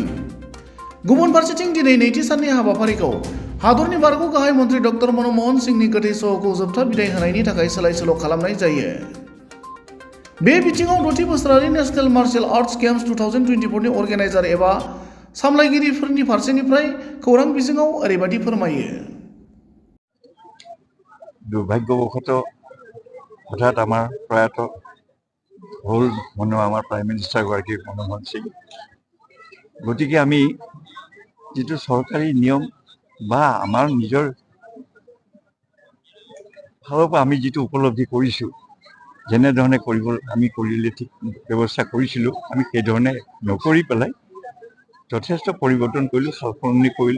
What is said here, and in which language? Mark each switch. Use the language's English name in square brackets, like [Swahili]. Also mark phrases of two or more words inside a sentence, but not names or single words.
[Bodo] गुबुन फारसेथिं दिनै नैथि साननि हाबाफारिखौ हादरनि बारग' गाहाय मन्थ्रि डक्टर मनमोहन सिंहनि गोथै सह'खौ जोबथा बिदाय होनायनि थाखाय सोलाय-सोल' खालामनाय जायो। बे बिथिङाव 6थि बोसोरारि नेशनेल मार्शल आर्ट्स गेम्स 2024 नि अर्गेनाइजार एबा सामलायगिरिफोरनि फारसेनिफ्राय खौरां बिजोङाव ओरैबायदि फोरमायो। [Assamese] दुर्भाग्যবশত হঠাৎ আমাৰ প্ৰয়াত হ'ল আমাৰ [English] prime minister [Assamese] গৰাকী মনমোহন সিং। গতিকে আমি যিটো চৰকাৰী নিয়ম বা আমাৰ নিজৰ ফালৰ পৰা আমি যিটো উপলব্ধি কৰিছোঁ, যেনেধৰণে আমি কৰিলে ঠিক ব্যৱস্থা কৰিছিলোঁ, আমি সেইধৰণে নকৰি পেলাই যথেষ্ট পৰিৱৰ্তন কৰিলোঁ, সালসলনি কৰিলোঁ।